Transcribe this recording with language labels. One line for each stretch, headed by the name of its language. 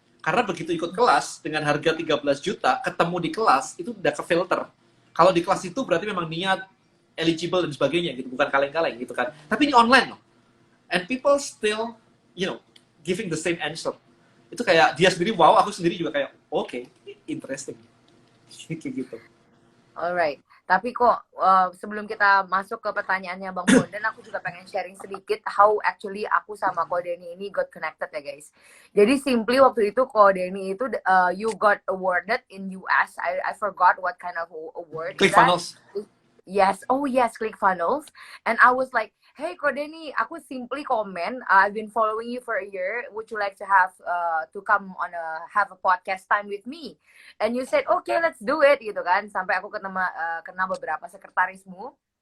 Indonesian: Karena begitu ikut kelas dengan harga 13 juta, ketemu di kelas itu udah ke filter. Kalau di kelas itu berarti memang niat, eligible dan sebagainya gitu, bukan kaleng-kaleng gitu kan. Tapi ini online loh.
English: And people still, giving the same answer.
Indonesian: Itu kayak dia sendiri wow, aku sendiri juga kayak
English: okay, interesting.
Indonesian: Kayak gitu. Alright. Tapi kok sebelum kita masuk ke pertanyaannya Bang Bondan, aku juga pengen sharing sedikit
English: how actually
Indonesian: aku sama Ko Denny ini
English: got connected
Indonesian: ya guys. Jadi simply waktu itu
English: Ko Denny itu you got awarded in US. I forgot what kind of award. ClickFunnels. Yes, ClickFunnels. And I was like, hey Ko Denny,
Indonesian: aku
English: simply comment, I've been following you for a year. Would you like to have to come on have a podcast time with me? And you said, okay, let's do it,
Indonesian: gitu kan. Sampai aku kena beberapa sekretarismu.